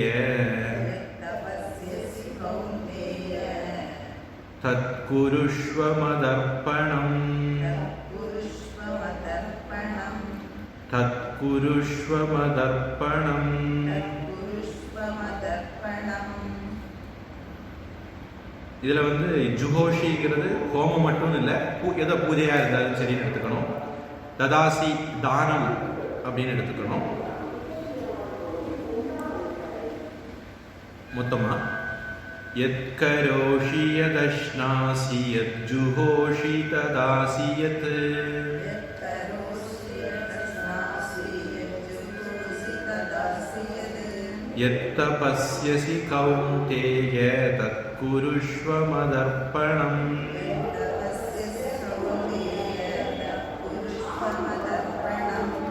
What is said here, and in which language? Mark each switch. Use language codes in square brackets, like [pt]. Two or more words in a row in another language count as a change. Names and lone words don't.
[sa] यत्तपस्यसि कौन्तेय तत्कुरुष्व मदर्पणम् तत्कुरुष्व मदर्पणम् तत्कुरुष्व मदर्पणम् तत्कुरुष्व मदर्पणम् [ta] இதுல வந்து ஜுஹோஷிங்கிறது ஹோமம் மட்டும் இல்லை, எதோ பூஜையா இருந்தாலும் சரின்னு எடுத்துக்கணும். ததாசி தானம் அப்படின்னு எடுத்துக்கணும். [sa] மொத்தமா यत्करोषि यदश्नासि यज्जुहोषि ददासि यत् यत्करोषि यदश्नासि यज्जुहोषि तदासि यत् यत्तपस्यसि कौन्तेय तत्कुरुष्व मदर्पणम् यत्तपस्यसि कौन्तेय तत्कुरुष्व मदर्पणम्